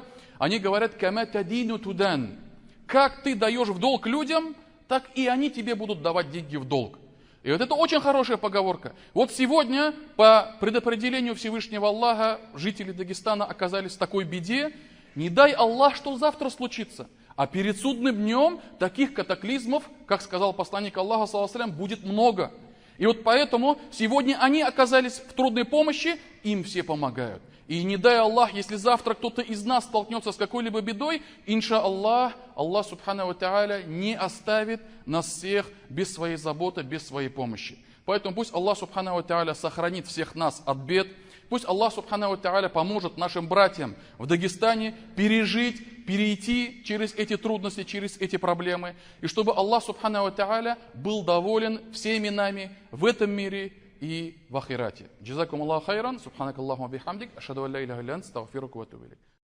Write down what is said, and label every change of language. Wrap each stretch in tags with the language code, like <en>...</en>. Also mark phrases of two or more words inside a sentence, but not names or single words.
<ru>Они говорят,</ru> <ar>«كما تدين تدان».</ar> <ru>Как ты даешь в долг людям, так и они тебе будут давать деньги в долг. И вот это очень хорошая поговорка. Вот сегодня, по предопределению Всевышнего Аллаха, жители Дагестана оказались в такой беде. Не дай Аллах, что завтра случится. А перед судным днем таких катаклизмов, как сказал посланник Аллаха,</ru> <ar>صلى الله عليه وسلم,</ar> <ru>будет много. И вот поэтому сегодня они оказались в трудной помощи, им все помогают. И не дай Аллах, если завтра кто-то из нас столкнется с какой-либо бедой,</ru> <ar>إن شاء الله, الله سبحانه وتعالى</ar> <ru>не оставит нас всех без своей заботы, без своей помощи. Поэтому пусть</ru> <ar>الله سبحانه وتعالى</ar> <ru>сохранит всех нас от бед. Пусть</ru> <ar>الله سبحانه وتعالى</ar> <ru>поможет нашим братьям в Дагестане перейти через эти трудности, через эти проблемы. И чтобы</ru> <ar>الله سبحانه وتعالى</ar> <ru>был доволен всеми нами в этом мире и в ахирате.</ru> <ar>جزاكم الله خيرا، سبحانك اللهم بحمدك، أشهد أن لا إله إلا أنت، أستغفرك وأتوب إليك.</ar>